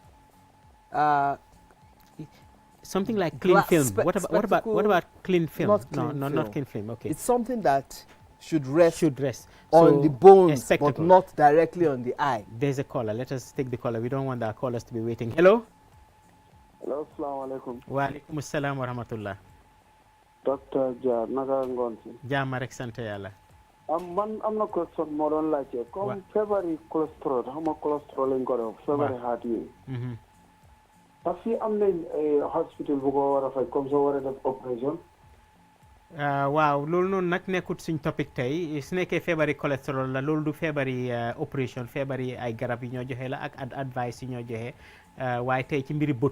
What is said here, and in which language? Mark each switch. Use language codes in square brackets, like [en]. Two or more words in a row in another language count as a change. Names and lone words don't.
[en] Something like clean glass film. What spectacle, about clean film? not no, clean not film. clean film. Okay, it's something that should rest should rest on So, the bones, but spectacle. not directly on the eye. There's a caller. Let us take the caller. We don't want our callers to be waiting. Hello. Hello, [ar] السلام عليكم. وعليكم السلام ورحمة الله. [wo] Dr. Jar, naka ngonsi. Jaama rek sant yàlla. Man am na question moo doon laajte comme feebari cholesterol xam nga cholesterol lañ ko def feebari heart yi. [fr] Parce que [wo] am nañ hospital bu ko war a faj comme soo war a def opération. waaw loolu noonu nag nekkut suñ topic tey su nekkee feebari cholestérol la loolu du feebari opération feebari ay garab yi ñoo joxe la ak advice yi ñoo joxe waaye tey ci mbiri bët